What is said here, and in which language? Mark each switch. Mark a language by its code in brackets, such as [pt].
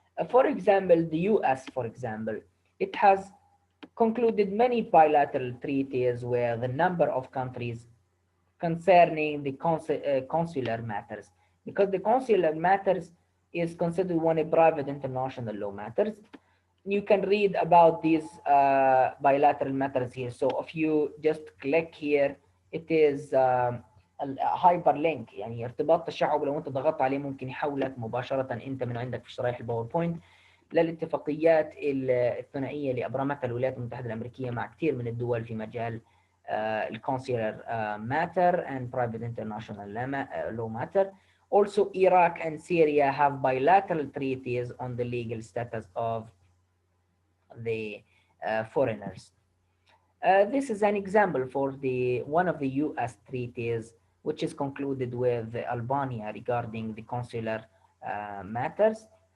[en] For example, the US, for example, it has concluded many bilateral treaties where the number of countries concerning the consular matters, because the consular matters is considered one of private international law matters. You can read about these bilateral matters here. So if you just click here, it is [ar] هايبر لينك، يعني ارتباط تشعب، لو انت ضغطت عليه ممكن يحولك مباشرة انت من عندك في شرايح الباوربوينت للاتفاقيات الثنائية اللي ابرمتها الولايات المتحدة الامريكية مع كثير من الدول في مجال ال [en] consular matter and private international law matter. Also, Iraq and Syria have bilateral treaties on the legal status of the foreigners. This is an example for one of the U.S. treaties, which is concluded with Albania regarding the consular matters.